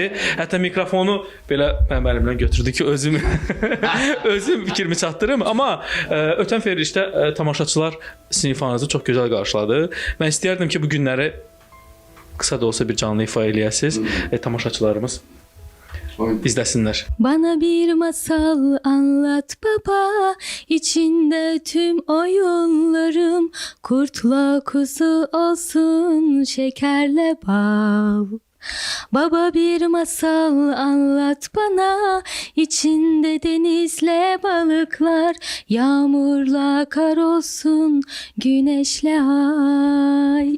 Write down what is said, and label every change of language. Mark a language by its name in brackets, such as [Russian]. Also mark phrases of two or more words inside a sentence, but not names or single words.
[Azerbaijani] Hətta mikrofonu belə mənim əlimdən götürdü ki, özüm fikrimi çatdırım. Amma ötən verilişdə tamaşaçılar sinifanızı çox gözəl qarşıladı. Mən istəyərdim ki, bu günləri qısa da olsa bir canlı ifa eləyəsiniz. Tamaşaçılarımız izləsinlər. [Turkish] Bana bir masal anlat baba, içinde tüm oyunlarım, kurtla kuzu olsun, şekerle bal. Baba bir masal anlat bana, içinde denizle balıklar, yağmurla kar olsun, güneşle ay.